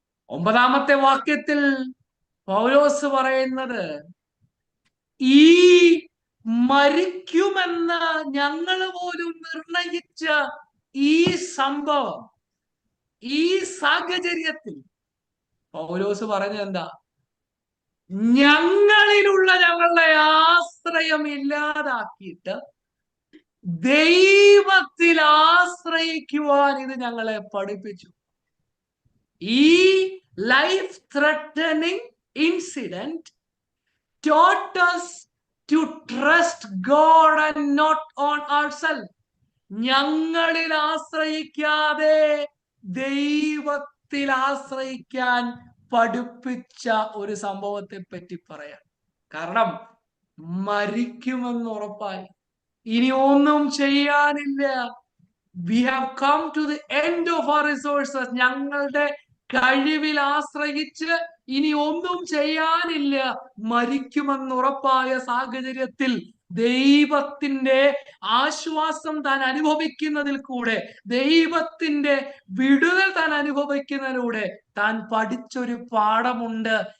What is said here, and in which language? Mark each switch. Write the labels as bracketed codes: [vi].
[ml] 9-ാമത്തെ വാക്യത്തിൽ പൗലോസ് പറയുന്നത്, ഈ മരിക്കുമെന്ന് ഞങ്ങൾ പോലും നിർണയിച്ച ഈ സംഭവം, ഈ സാഹചര്യത്തിൽ പൗലോസ് പറഞ്ഞത് എന്താ? ഞങ്ങളിലുള്ള ഞങ്ങളുടെ ആശ്രയം ഇല്ലാതാക്കിയിട്ട് ദൈവത്തിൽ ആശ്രയിക്കുവാൻ ഇത് ഞങ്ങളെ പഠിപ്പിച്ചു. ഈ [en] Life threatening incident taught us to trust God and not on ourselves. [ml] ഞങ്ങളിൽ ആശ്രയിക്കാതെ ദൈവത്തിൽ ആശ്രയിക്കാൻ പഠിപ്പിച്ച ഒരു സംഭവത്തെ പറ്റി പറയാം. കാരണം മരിക്കുമെന്ന് ഉറപ്പായി, ഇനി ഒന്നും ചെയ്യാനില്ല. [en] We have come to the end of our resources. [ml] ഞങ്ങളുടെ കഴിവിൽ ആശ്രയിച്ച് ഇനി ഒന്നും ചെയ്യാനില്ല. മരിക്കുമെന്ന് ഉറപ്പായ സാഹചര്യത്തിൽ ദൈവത്തിന്റെ ആശ്വാസം താൻ അനുഭവിക്കുന്നതിൽ കൂടെ, ദൈവത്തിന്റെ വിടുതൽ താൻ അനുഭവിക്കുന്നതിലൂടെ താൻ പഠിച്ചൊരു പാഠമുണ്ട്.